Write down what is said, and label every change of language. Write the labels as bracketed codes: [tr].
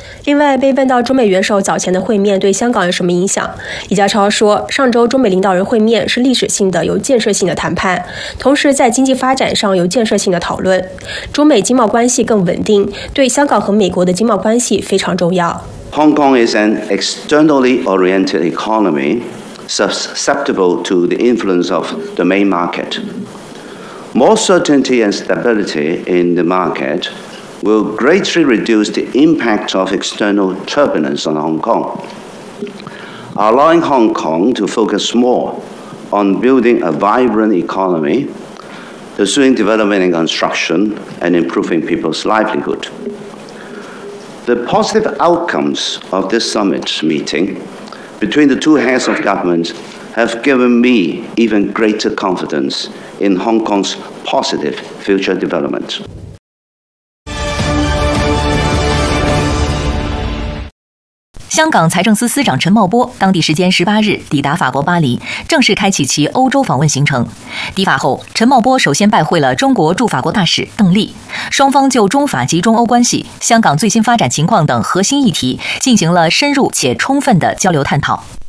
[zh] 另外，被问到中美元首早前的会面对香港有什么影响，李家超说，上周中美领导人会面是历史性的、有建设性的谈判，同时在经济发展上有建设性的讨论，中美经贸关系更稳定，对香港和美国的经贸关系非常重要。 [en] Hong Kong is an externally oriented economy susceptible to the influence of the main market. More certainty and stability in the marketwill greatly reduce the impact of external turbulence on Hong Kong, allowing Hong Kong to focus more on building a vibrant economy, pursuing development and construction, and improving people's livelihood. The positive outcomes of this summit meeting between the two heads of government have given me even greater confidence in Hong Kong's positive future development. [zh] 香港财政司司长陈茂波当地时间18日抵达法国巴黎，正式开启其欧洲访问行程。抵法后，陈茂波首先拜会了中国驻法国大使邓丽，双方就中法及中欧关系、香港最新发展情况等核心议题进行了深入且充分的交流探讨。